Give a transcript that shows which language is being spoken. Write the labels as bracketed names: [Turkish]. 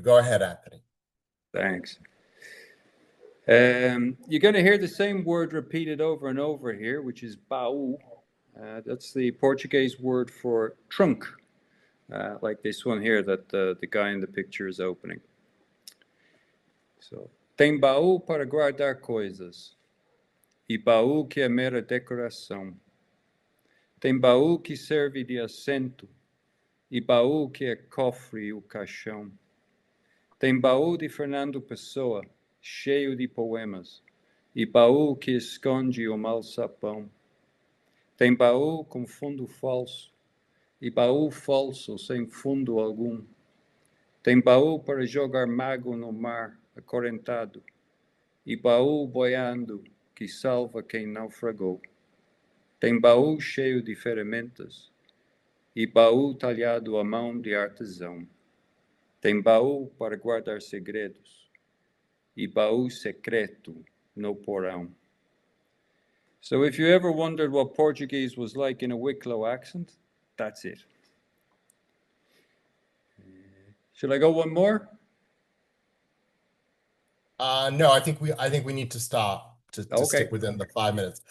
[English] Go ahead, Anthony. Thanks. You're going to hear the same word repeated over and over here, which is baú. That's the Portuguese word for trunk, like this one here that the guy in the picture is opening. [Portuguese] So, tem baú para guardar coisas. e baú que é mera decoração. Tem baú que serve de assento, e baú que é cofre e o caixão. Tem baú de Fernando Pessoa, cheio de poemas, e baú que esconde o mal sapão. Tem baú com fundo falso, e baú falso sem fundo algum. Tem baú para jogar mago no mar, acorrentado, e baú boiando que salva quem naufragou. Tem baú cheio de ferramentas, e baú talhado à mão de artesão. Tem baú para guardar segredos, e baú secreto no porão. [English] So if you ever wondered what Portuguese was like in a Wicklow accent, that's it. Should I go one more? No, I think we need to stop to Okay. stick within the 5 minutes.